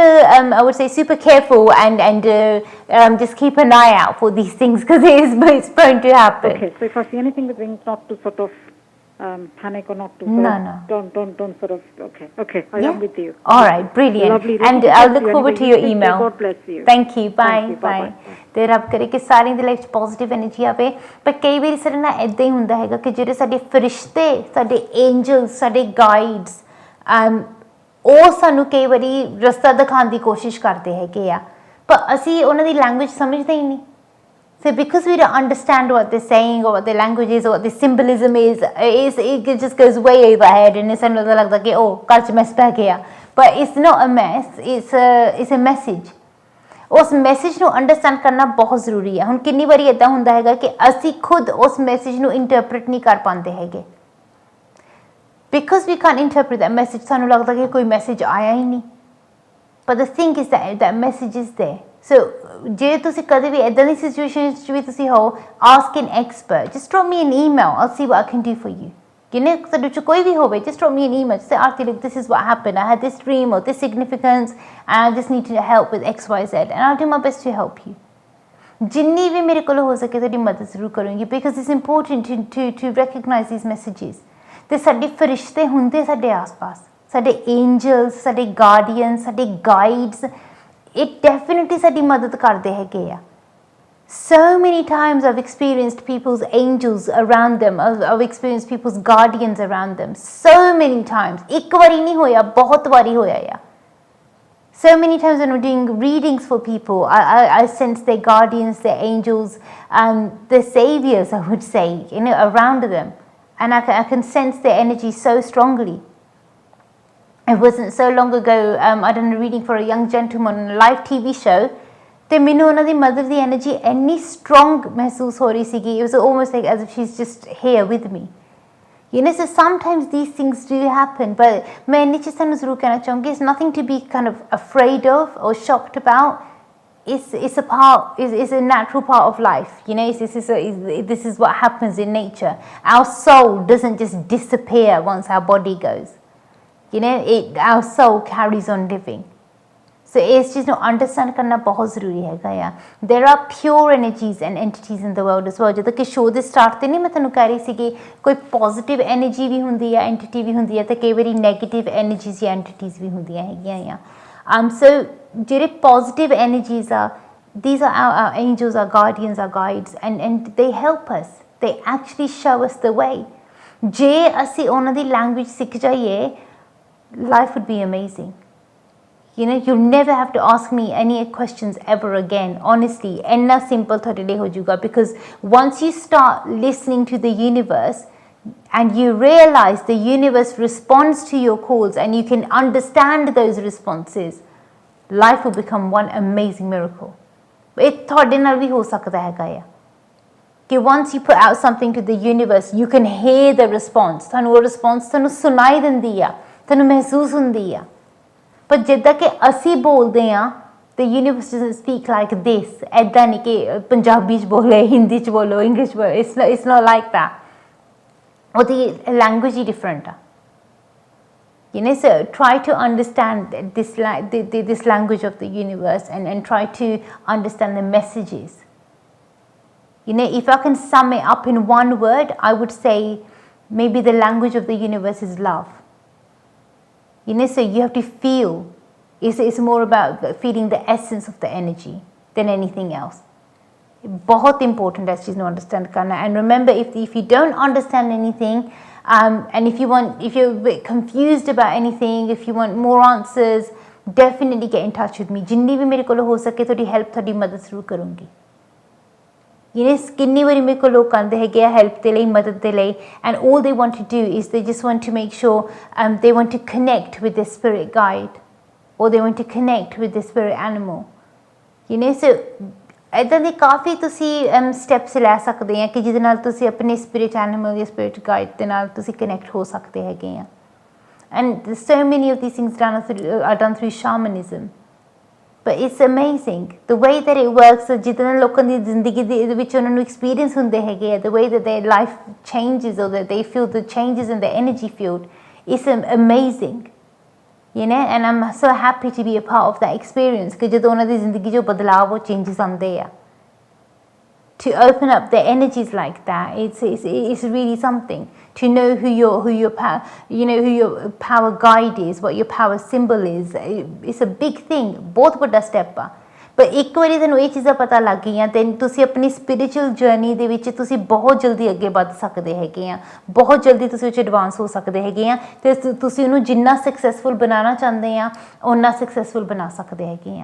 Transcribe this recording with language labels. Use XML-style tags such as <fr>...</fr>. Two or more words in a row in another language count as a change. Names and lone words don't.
<en>I would say super careful and just keep an eye out for these things because it's prone to happen. Okay. So if I see anything with wings, not to sort of panic or not to sort No, of, no. don't sort of, okay, I Yeah. am with you. All right, brilliant. Lovely. And Lovely I'll to look see you forward to anyway. your You take care. email. God bless you. Thank you. Bye. Thank you. Bye. Bye-bye.</en> <pa>ਤੇ ਰੱਬ ਕਰੇ ਕਿ ਸਾਰਿਆਂ ਦੀ ਲਾਈਫ 'ਚ</pa> <en>positive energy</en> <pa>ਆਵੇ। ਪਰ ਕਈ ਵਾਰੀ ਸਾਡੇ ਨਾਲ ਇੱਦਾਂ ਹੀ ਹੁੰਦਾ ਹੈਗਾ ਕਿ ਜਿਹੜੇ ਸਾਡੇ ਫਰਿਸ਼ਤੇ, ਸਾਡੇ ਐਂਜਲਸ, ਸਾਡੇ ਗਾਈਡਸ, ਉਹ ਸਾਨੂੰ ਕਈ ਵਾਰੀ ਰਸਤਾ ਦਿਖਾਉਣ ਦੀ ਕੋਸ਼ਿਸ਼ ਕਰਦੇ ਹੈਗੇ ਆ, ਪਰ ਅਸੀਂ ਉਹਨਾਂ ਦੀ ਲੈਂਗੁਏਜ ਸਮਝਦੇ ਹੀ ਨਹੀਂ।</pa> <en>So because we don't understand what they're saying or what their language is or what the symbolism is, it just goes way overhead and it's another like that,</en> <pa>oh, ਘਰ 'ਚ mess ਪੈ ਗਿਆ।</pa> <en>But it's not a mess, it's a message.</en> <pa>ਉਸ ਮੈਸੇਜ ਨੂੰ ਅੰਡਰਸਟੈਂਡ ਕਰਨਾ ਬਹੁਤ ਜ਼ਰੂਰੀ ਹੈ। ਹੁਣ ਕਿੰਨੀ ਵਾਰੀ ਇੱਦਾਂ ਹੁੰਦਾ ਹੈਗਾ ਕਿ ਅਸੀਂ ਖੁਦ ਉਸ ਮੈਸੇਜ ਨੂੰ ਇੰਟਰਪ੍ਰੀਟ ਨਹੀਂ ਕਰ ਪਾਉਂਦੇ ਹੈਗੇ,</pa> <en>because we can interpret that message.</en> <pa>ਸਾਨੂੰ ਲੱਗਦਾ ਕਿ ਕੋਈ ਮੈਸੇਜ ਆਇਆ ਹੀ ਨਹੀਂ, ਪਰ</pa> <en>the thing is that message is there.</en> <pa>ਸੋ ਜੇ ਤੁਸੀਂ ਕਦੇ ਵੀ ਇੱਦਾਂ ਦੀ ਸਿਚੁਏਸ਼ਨ 'ਚ ਵੀ ਤੁਸੀਂ ਹੋ,</pa> <en>ask an expert, just drop me an email, I'll see what I can do for you.</en> <pa>ਜਿਹਨੇ ਸਾਡੇ 'ਚ ਕੋਈ ਵੀ ਹੋਵੇ,</pa> <en>just drop me an email, say Aarti, look, this is what happened, I had this dream or this significance and I just need help with XYZ and I'll do my best to help you.</en> <pa>ਜਿੰਨੀ ਵੀ ਮੇਰੇ ਕੋਲ ਹੋ ਸਕੇ ਤੁਹਾਡੀ ਮਦਦ ਜ਼ਰੂਰ ਕਰੂੰਗੀ,</pa> <en>because it's important to recognize these messages.</en> <pa>ਤੇ ਸਾਡੇ ਫਰਿਸ਼ਤੇ ਹੁੰਦੇ ਸਾਡੇ ਆਸ-ਪਾਸ, ਸਾਡੇ ਐਂਜਲਸ, ਸਾਡੇ ਗਾਰਡੀਅਨਸ, ਸਾਡੇ ਗਾਈਡਸ, ਇਹ ਡੈਫੀਨਿਟਲੀ ਸਾਡੀ ਮਦਦ ਕਰਦੇ ਹੈਗੇ ਆ।</pa> <en>So many times I've experienced people's angels around them, I've experienced people's guardians around them, so many times.</en> <pa>ਇੱਕ ਵਾਰੀ ਨਹੀਂ ਹੋਇਆ, ਬਹੁਤ ਵਾਰੀ ਹੋਇਆ ਆ।</pa> <en>So many times when I'm doing readings for people, I sense their guardians, their angels, their saviors, I would say, around them. And I can sense their energy so strongly. It wasn't so long ago, I done a reading for a young gentleman on a live TV show,</en> <pa>ਤੇ ਮੈਨੂੰ ਉਹਨਾਂ ਦੀ ਮਦਰ ਦੀ ਐਨਰਜੀ ਇੰਨੀ ਸਟਰੋਂਗ ਮਹਿਸੂਸ ਹੋ ਰਹੀ ਸੀਗੀ,</pa> <en>it was almost like as if she's just here with me. So sometimes these things do happen, but</en> <pa>ਮੈਂ ਇੰਨੀ ਚੀਜ਼ ਤੁਹਾਨੂੰ ਜ਼ਰੂਰ ਕਹਿਣਾ ਚਾਹੂੰਗੀ,</pa> <en>it's nothing to be kind of afraid of or shocked about. It's a natural part of life. This is what happens in nature. Our soul doesn't just disappear once our body goes. Our soul carries on living.</en> <pa>So ਇਸ ਚੀਜ਼ ਨੂੰ ਅੰਡਰਸਟੈਂਡ ਕਰਨਾ ਬਹੁਤ ਜ਼ਰੂਰੀ ਹੈਗਾ ਆ।</pa> <en>There are pure energies and entities in the world as well.</en> <pa>ਜਦੋਂ ਕਿ ਸ਼ੋਅ ਦੇ ਸਟਾਰਟ 'ਤੇ ਨਹੀਂ ਮੈਂ ਤੁਹਾਨੂੰ ਕਹਿ ਰਹੀ ਸੀਗੀ, ਕੋਈ</pa> <en>positive energy</en> <pa>ਵੀ ਹੁੰਦੀ ਆ, ਐਂਟੀਟੀ ਵੀ ਹੁੰਦੀ ਆ, ਅਤੇ ਕਈ ਵਾਰੀ</pa> <en>negative energies</en> <pa>ਜਾਂ ਐਂਟੀਟੀਜ਼ ਵੀ ਹੁੰਦੀਆਂ ਹੈਗੀਆਂ ਆ। ਸੋ ਜਿਹੜੇ</pa> <en>positive energies</en> <pa>ਆ,</pa> <en>these are our angels, our guardians, our guides, and they help us. They actually show us the way.</en> <pa>ਜੇ ਅਸੀਂ ਉਹਨਾਂ ਦੀ ਲੈਂਗੁਏਜ ਸਿੱਖ ਜਾਈਏ,</pa> <en>life would be amazing. You'll never have to ask me any questions ever again. Honestly,</en> <pa>ਇੰਨਾ simple ਥੋਡੇ ਲਈ ਹੋ ਜਾਗਾ,</pa> <en>because once you start listening to the universe and you realize the universe responds to your calls and you can understand those responses, life will become one amazing miracle.</en> <pa>ਇਹ ਥੋਡੇ ਨਾਲ ਵੀ ਹੋ ਸਕਦਾ ਹੈ ਗਾ ਆ ਕਿ</pa> <en>once you put out something to the universe, you can hear the response.</en> <pa>ਥਾਨੂੰ ਉਹ response ਥਾਨੂੰ ਸੁਣਾਈ ਦਿੰਦੀ ਆ, ਥਾਨੂੰ ਮਹਿਸੂਸ ਹੁੰਦੀ ਆ. ਪਰ ਜਿੱਦਾਂ ਕਿ ਅਸੀਂ ਬੋਲਦੇ ਹਾਂ,</pa> <en>the universe doesn't speak like this.</en> <pa>ਇੱਦਾਂ ਨਹੀਂ ਕਿ ਪੰਜਾਬੀ 'ਚ ਬੋਲੇ, ਹਿੰਦੀ 'ਚ ਬੋਲੋ, ਇੰਗਲਿਸ਼ ਬੋਲੋ,</pa> <en>it's not like that.</en> <pa>ਉਹਦੀ ਲੈਂਗੁਏਜ ਹੀ ਡਿਫਰੈਂਟ ਆ।</pa> <en>So try to understand this language of the universe and try to understand the messages. If I can sum it up in one word, I would say maybe the language of the universe is love. So you have to feel. It's more about feeling the essence of the energy than anything else.</en> <hi>बहुत important as चीज़ understand करना.</hi> <en>And remember, if you don't understand anything, and if you're a bit confused about anything, if you want more answers, definitely get in touch with me.</en> <hi>जिन्नी भी मेरे को हो सके थोड़ी help, थोड़ी मदद जरूर करूँगी. किन्नी वारी मेरे को लोग आते हैं हेल्प के लिए, मदद के लिए,</hi> <en>and all they want to do is they just want to make sure they want to connect with their spirit guide, or they want to connect with their spirit animal.</en> <pa>So ਇੱਦਾਂ ਦੇ ਕਾਫੀ ਤੁਸੀਂ ਸਟੈਪਸ ਲੈ ਸਕਦੇ ਆ ਕਿ ਜਿਹਦੇ ਨਾਲ ਤੁਸੀਂ ਆਪਣੇ</pa> <en>spirit animal</en> <pa>ਜਾਂ</pa> <en>spirit guide</en> <pa>ਦੇ ਨਾਲ ਤੁਸੀਂ ਕਨੈਕਟ ਹੋ ਸਕਦੇ ਹੈਗੇ ਆ।</pa> <en>And so many of these things are done through shamanism. But it's amazing the way that it works.</en> <pa>ਜਿੱਦਾਂ ਲੋਕਾਂ ਦੀ ਜ਼ਿੰਦਗੀ ਦੇ ਵਿੱਚ ਉਹਨਾਂ ਨੂੰ ਐਕਸਪੀਰੀਅੰਸ ਹੁੰਦੇ ਹੈਗੇ ਆ,</pa> <en>the way that their life changes or that they feel the changes in the energy field, it's amazing. And I'm so happy to be a part of that experience,</en> <pa>ਕਿ ਜਦੋਂ ਉਹਨਾਂ ਦੀ ਜ਼ਿੰਦਗੀ 'ਚੋਂ ਬਦਲਾਵ, ਉਹ ਚੇਂਜਸ ਆਉਂਦੇ ਆ।</pa> <en>to open up their energies like that, it's really something. To know who your power guide is, what your power symbol is, it's a big thing.</en> <hi>बहुत बड़ा step ਆ। पर एक बारी</hi> <pa>ਤੁਹਾਨੂੰ ਇਹ ਚੀਜ਼ਾਂ ਪਤਾ ਲੱਗ ਗਈਆਂ ਤੇ ਤੁਸੀਂ ਆਪਣੀ</pa> <en>spiritual journey</en> <pa>ਦੇ ਵਿੱਚ ਤੁਸੀਂ ਬਹੁਤ ਜਲਦੀ ਅੱਗੇ ਵੱਧ ਸਕਦੇ ਹੈਗੇ ਆ, ਬਹੁਤ ਜਲਦੀ ਤੁਸੀਂ ਉਹ 'ਚ ਐਡਵਾਂਸ ਹੋ ਸਕਦੇ ਹੈਗੇ ਆ ਤੇ ਤੁਸੀਂ ਉਹਨੂੰ ਜਿੰਨਾ ਸਕਸੈਸਫੁਲ ਬਣਾਉਣਾ ਚਾਹੁੰਦੇ ਆ ਓਨਾ ਸਕਸੈਸਫੁਲ ਬਣਾ ਸਕਦੇ ਹੈਗੇ ਆ।</pa>